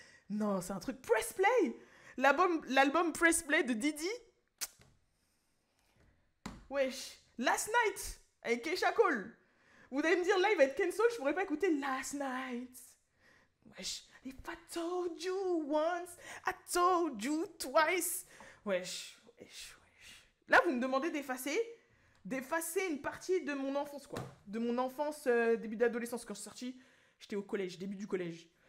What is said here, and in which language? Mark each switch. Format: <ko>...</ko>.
<fr>Non, c'est un truc Press Play. L'album Press Play de Didi. Wesh. Last Night avec Keisha Cole. Vous allez me dire, là, il va être cancel, je pourrais pas écouter Last Night. Wesh.</fr> <en>If I told you once, I told you twice.</en> <fr>Wesh. Là, vous me demandez d'effacer une partie de mon enfance, quoi. De mon enfance, début d'adolescence. Quand je suis sortie, j'étais au collège, début du collège.</fr>